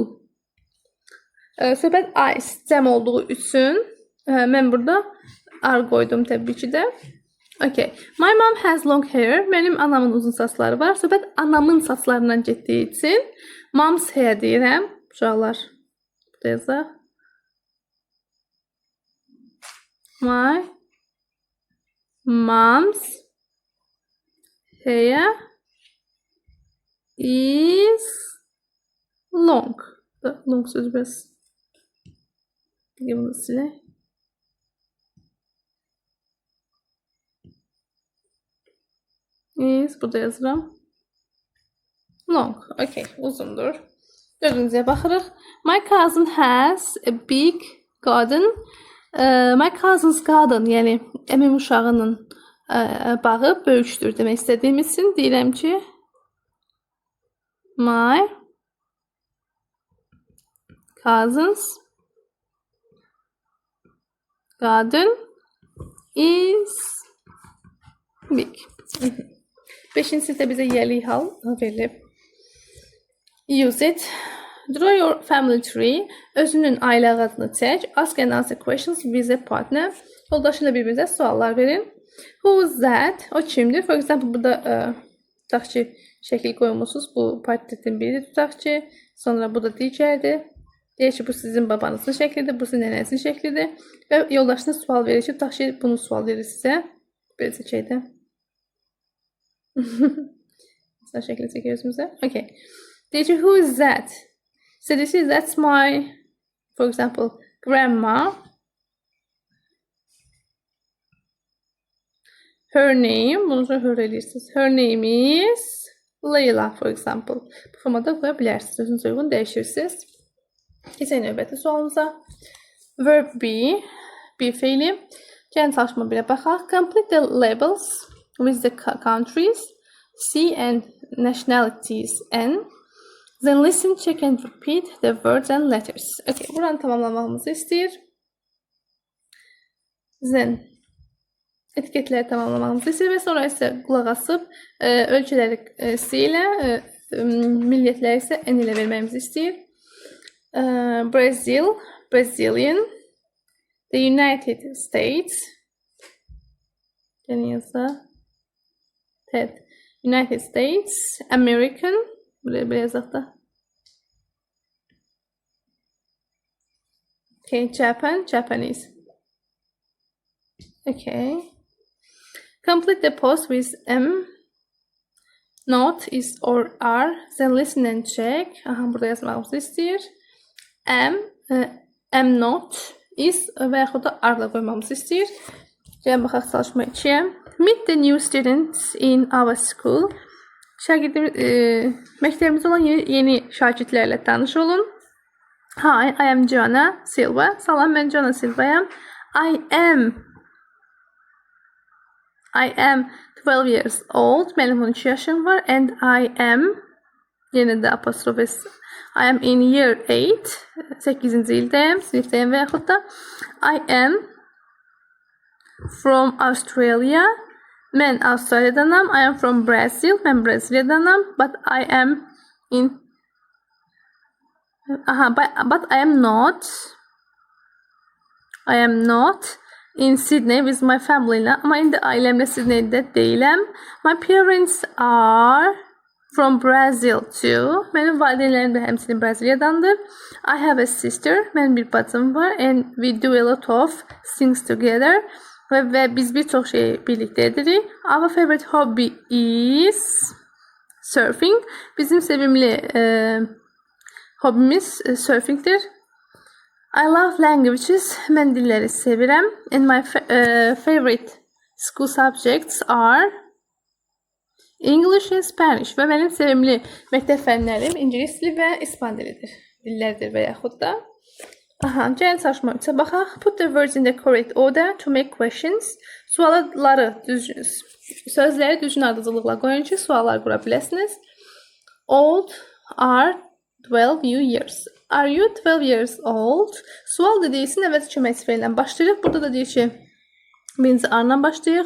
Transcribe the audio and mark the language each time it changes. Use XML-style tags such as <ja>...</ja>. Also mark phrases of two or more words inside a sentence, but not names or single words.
<az>Söhbət eyes cəm olduğu üçün mən burada are qoydum təbii ki də.</az> <en>Okay. My mom has long hair.</en> <az>Mənim anamın uzun saçları var. Söhbət anamın saçlarından getdiyi üçün</az> <en>mom's hair</en> <az>deyirəm. Uşaqlar, burada yazaq.</az> <en>My mom's hair is long.</en> <az>Long söz biraz. Bunu silək. Is, burada yazıram. Long. Okay, uzundur. Dördüncüyə baxırıq.</az> <en>My cousin has a big garden. My cousin's garden,</en> <az>yəni əmim uşağının bağı böyükdür demək istədiyim üçün deyirəm ki,</az> <en>my cousin's garden is big.</en> <az>Beşinci də bizə yəli hal verilib.</az> <en>Use it. Draw your family tree.</en> <az>Özünün ailə ağacını çək.</az> <en>Ask and answer questions with a partner.</en> <az>Yoldaşıyla bir-birinizə suallar verin.</az> <en>Who is that?</en> <az>O kimdir?</az> <en>For example,</en> <az>burada tutaq ki, şəkil qoymusunuz. Bu portretin biri tutaq ki, sonra bu da digərdir. Deyək ki, bu sizin babanızın şəklidir, bu sizin nənənizin şəklidir. Və yoldaşınız sual verir ki, tutaq ki, bunu sual verir sizə. Belə çəkəydə. Mesela şəkli çəkir özümüzə. Okay. Deyək ki,</az> <en>who is that? So this is, that's my, for example, grandma. Her name,</en> <az>bunu sonra her edirsiniz.</az> <en>Her name is Layla, for example.</en> <az>Bu formada qoya bilərsiniz. Özünüzə uyğun dəyişirsiniz. Keçək növbəti sualımıza.</az> <en>Verb be,</en> <az>be feili. Gəlin çalışma birə baxaq.</az> <en>Complete the labels with the countries, C and nationalities N. Then listen, check and repeat the words and letters.</en> <az>Okay, buranı tamamlamamızı istəyir. Then etiketləri tamamlamamızı istəyir və sonra isə qulaq asıb ölkələri C ilə, milliyyətləri isə N ilə verməyimizi istəyir.</az> <en>Brazil, Brazilian. The United States.</en> <az>Gəlin yazaq.</az> <en>United States, American.</en> <az>Buraya yazaq da.</az> <en>Okay, Japan, Japanese. Okay. Complete the post with M. Not is or are. Then listen and check.</en> <az>Aha, burada yazmamızı istəyir. M, am not, is və yaxud da are-la qoymamızı istəyir. Gəlin baxaq çalışma 2-yə.</az> <en>Meet the new students in our school.</en> <az>Məktəbimizdə olan yeni şagirdlərlə tanış olun.</az> <en>Hi, I am Joanna Silva.</en> <az>Salam, mən Joanna Silvayam.</az> <en>I am 12 years old.</en> <az>Mənim 13 yaşım var.</az> <en>And I am,</en> <az>yenə də apostrof S.</az> <en>I am in year 8.</en> <az>8-ci ildəyəm, sinifdəyəm və yaxud da</az> <en>I am from Australia.</en> <az>Mən Avstraliyadanam.</az> <en>I am from Brazil.</en> <az>Mən Braziliyadanam.</az> <en>But I am in but I am not in Sydney with my family.</en> <az>Amma indi ailəmlə Sydneydə deyiləm.</az> <en>My parents are from Brazil too.</en> <az>Mənim valideynlərim də həmçinin Braziliyadandır.</az> <en>I have a sister.</en> <az>Mənim bir bacım var.</az> <en>And we do a lot of things together.</en> <az>Və biz bir çox şey birlikdə edirik.</az> <en>Our favorite hobby is surfing.</en> <az>Bizim sevimli hobimiz surfingdir.</az> <en>I love languages.</en> <az>Mən dilləri sevirəm.</az> <en>And my favorite school subjects are English and Spanish.</en> <az>Və mənim sevimli məktəb fənlərim ingilis dili və ispan dilidir. Dillərdir və yaxud da. Gəlin çalışma 3-ə baxaq.</az> <en>Put the words in the correct order to make questions.</en> <az>Sözləri düzgün ardıcılıqla qoyun ki, suallar qura biləsiniz.</az> <en>Old are 12 years. Are you 12 years old?</en> <az>Sual da deyilsin, əvəz kömək sifəyilə başlayırıq. Burada da deyir ki, birinci are-la başlayırıq.</az>